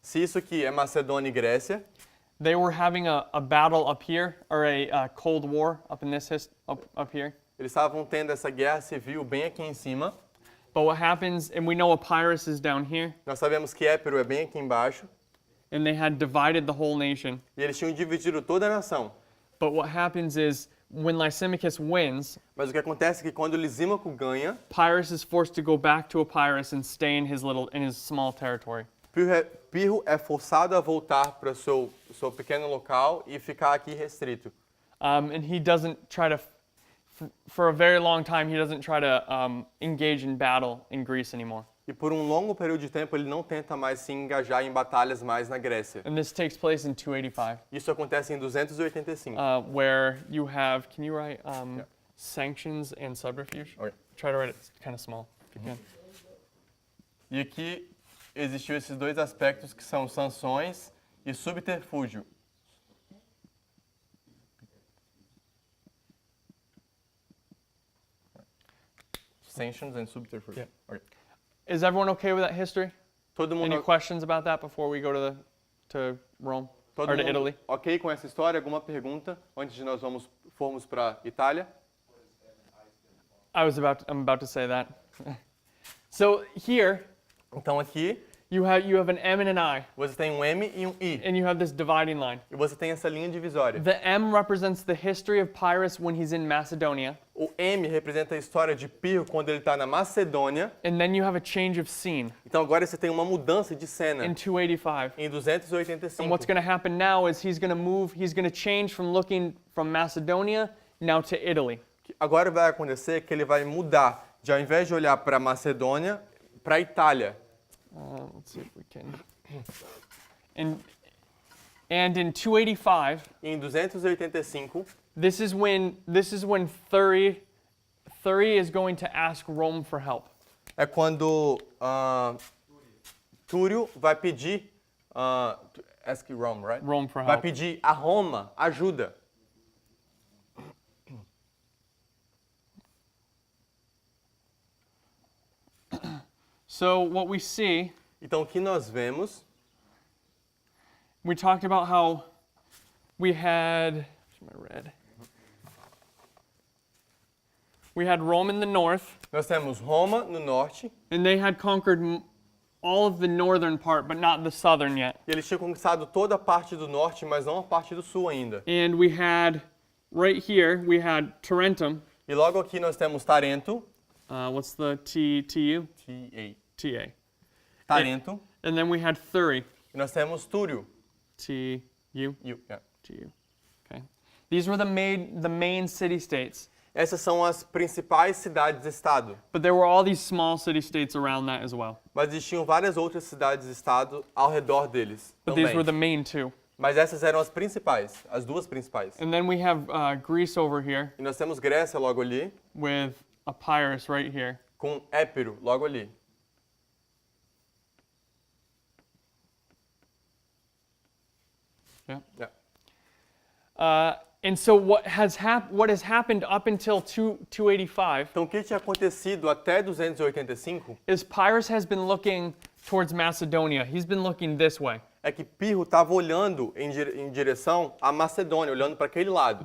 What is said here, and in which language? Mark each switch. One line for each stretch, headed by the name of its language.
Portuguese: Se isso aqui é Macedônia e Grécia,
English: they were having a battle up here, or a Cold War up in this up here.
Portuguese: eles estavam tendo essa guerra civil bem aqui em cima.
English: But what happens, and we know Epirus is down here,
Portuguese: Nós sabemos que Épiro é bem aqui embaixo.
English: and they had divided the whole nation.
Portuguese: E eles tinham dividido toda a nação.
English: But what happens is, when Lysimachus wins,
Portuguese: Mas o que acontece é que quando Lisímaco ganha,
English: Pyrrhus is forced to go back to Epirus and stay in his small territory.
Portuguese: Pirro é forçado a voltar para o seu pequeno local e ficar aqui restrito.
English: And he doesn't try to, for a very long time, he doesn't try to engage in battle in Greece anymore.
Portuguese: E por um longo período de tempo ele não tenta mais se engajar em batalhas mais na Grécia.
English: And this takes place in 285,
Portuguese: Isso acontece em 285.
English: where you have, can you write sanctions and subterfuge? Okay. Try to write it kind of small, if you can.
Portuguese: E aqui existiu esses dois aspectos que são sanções e subterfúgio.
English: Sanctions and subterfuge. Yeah. Okay. Is everyone okay with that history?
Portuguese: Todo
English: Any
Portuguese: mundo,
English: questions about that before we go to Rome
Portuguese: todo
English: or to
Portuguese: mundo
English: Italy?
Portuguese: ok com essa história? Alguma pergunta antes de nós formos para Itália?
English: I'm about to say that. So here
Portuguese: Então aqui
English: you have an M and an I,
Portuguese: você tem um M e um I.
English: and you have this dividing line.
Portuguese: E você tem essa linha divisória.
English: The M represents the history of Pyrrhus when he's in Macedonia,
Portuguese: O M representa a história de Pirro quando ele está na Macedônia.
English: and then you have a change of scene
Portuguese: Então agora você tem uma mudança de cena
English: in 285.
Portuguese: em
English: And
Portuguese: 285.
English: what's going to happen now is he's going to change from looking from Macedonia now to Italy.
Portuguese: Agora vai acontecer que ele vai mudar, de ao invés de olhar para a Macedônia, para a Itália.
English: Let's see if we can. And in 285,
Portuguese: E em 285,
English: this is when Thury is going to ask Rome for help.
Portuguese: é quando Túrio vai pedir,
English: ask Rome, right? Rome for
Portuguese: Vai
English: help.
Portuguese: pedir a Roma ajuda.
English: So what we see,
Portuguese: Então o que nós vemos,
English: we talked about how we had, where's my red? We had Rome in the north,
Portuguese: nós temos Roma no norte,
English: and they had conquered all of the northern part, but not the southern yet.
Portuguese: e eles tinham conquistado toda a parte do norte, mas não a parte do sul ainda.
English: And we had, right here, we had Tarentum.
Portuguese: E logo aqui nós temos Tarento,
English: What's the TU? T-A, TA.
Portuguese: Tarento,
English: And then we had Thury.
Portuguese: e nós temos Túrio.
English: TU? Yeah. TU. Okay. These were the main city-states.
Portuguese: Essas são as principais cidades-estado,
English: But there were all these small city-states around that as well.
Portuguese: mas existiam várias outras cidades-estado ao redor deles
English: But these were the
Portuguese: também.
English: main two.
Portuguese: Mas essas eram as principais, as duas principais.
English: And then we have Greece over here
Portuguese: E nós temos Grécia logo ali,
English: with Epirus right here.
Portuguese: com Épiro logo ali.
English: Yeah. Yeah. And so what has happened up until 285
Portuguese: Então o que tinha acontecido até 285
English: is Pyrrhus has been looking towards Macedonia. He's been looking this way.
Portuguese: é que Pirro estava olhando em direção à Macedônia, olhando para aquele lado.